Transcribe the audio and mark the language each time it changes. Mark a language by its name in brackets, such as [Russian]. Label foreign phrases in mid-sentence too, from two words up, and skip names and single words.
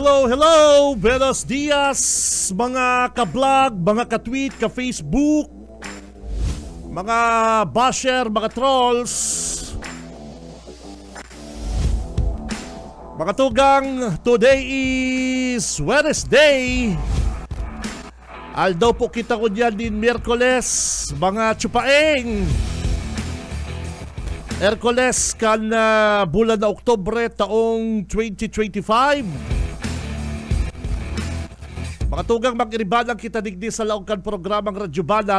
[Spanish] Buenos dias, [Bikol] mga ka-vlog, mga ka-tweet, ka-Facebook, mga basher, mga trolls, mga tugang. [English] Today is Wednesday. [Bikol] Aldaw po kita ko dyan din Miyerkules, mga tsupaeng. Erkules kan bulan na Oktubre taong 2025. Mga tugang mag-iribanang kita digdi sa laongkan programang Radyo Banat.